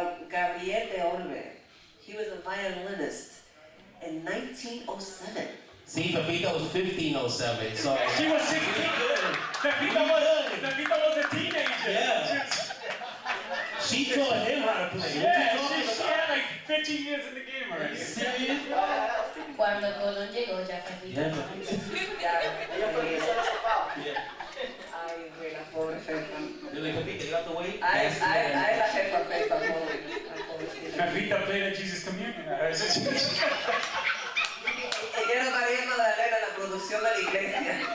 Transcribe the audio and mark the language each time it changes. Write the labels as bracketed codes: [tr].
[en] Gabriel de Orbe. He was a violinist in 1907. See, Fefita was 1507, so... She was 16. Fefita was a teenager. Yeah. She taught him how to play. Yeah, she had like 15 years in the game already. Serious? [es] Cuando Colón llegó ya Fefita. Ay, güey, la pobre Fefa. [en] You're like, Fefita, get out the way? [es] Ay, la jefa Fefa, pobre. [en] Fefita played at Jesus Communion. [es] Ella era María Magdalena, la producción de la iglesia.